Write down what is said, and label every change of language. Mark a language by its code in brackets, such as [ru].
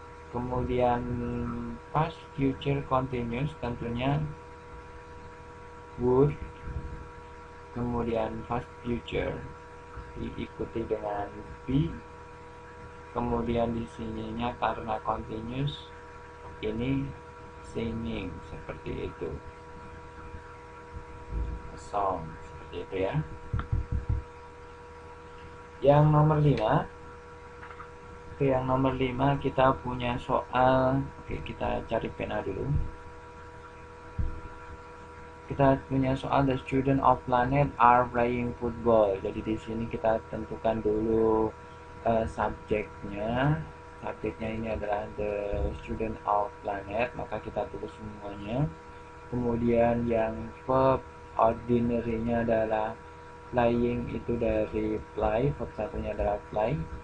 [id] Kemudian past future continuous tentunya would, kemudian past future diikuti dengan be, kemudian di sininya karena continuous ini singing, seperti itu, a song, seperti itu ya. Yang nomor 5, yang nomor 5 kita punya soal. Kita cari pena dulu. Kita punya soal [en] the student of planet are playing football. [id] Jadi di sini kita tentukan dulu subjeknya. Subjeknya ini adalah [en] the student of planet, [id] maka kita tulis semuanya. Kemudian yang verb ordinary-nya adalah playing, itu dari play, verb satunya adalah play.